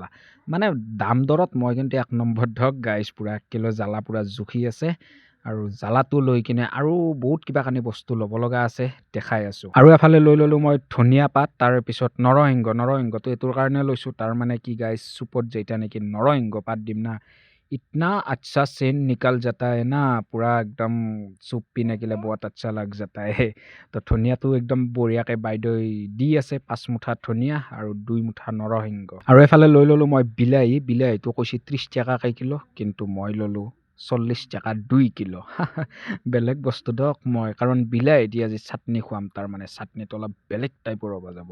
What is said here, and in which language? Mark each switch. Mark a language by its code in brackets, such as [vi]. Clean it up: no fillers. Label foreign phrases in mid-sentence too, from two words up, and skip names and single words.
[as] মানে দাম দৰত মই কিন্তু 1 নম্বৰ ধৰক গাইছ, পূৰা 1 কিলো জ্বালা পূৰা জুখি আছে। আৰু জ্বালাটো লৈ কিনে আৰু বহুত কিবা কানি বস্তু ল'ব লগা আছে, দেখাই আছোঁ। আৰু এফালে লৈ ল'লোঁ মই ধনিয়া পাত, তাৰপিছত নৰসিংহটো এইটোৰ কাৰণে লৈছোঁ, তাৰ মানে কি গাইছ, চুপত যেতিয়া নেকি নৰসিংহ পাত দিম না, [hi] इतना अच्छा सेंट निकल जाता है ना, पूरा एकदम सूप पीने के लिए बहुत अच्छा लग जाता है। [as] तो ধনিয়াটো একদম বঢ়িয়াকৈ বাইদেউ দি আছে, 5 মুঠা ধনিয়া আৰু 2 মুঠা নৰসিংহ। আৰু এফালে লৈ ল'লোঁ মই বিলাহীটো কৈছে 30 টকাকৈ কিলো, কিন্তু মই ল'লোঁ 40 টকা 2 কিলো। বেলেগ বস্তু দিয়ক মই, কাৰণ বিলাহী দি আজি চাটনি খুৱাম, তাৰমানে চাটনিটো অলপ বেলেগ টাইপৰ হ'ব যাব।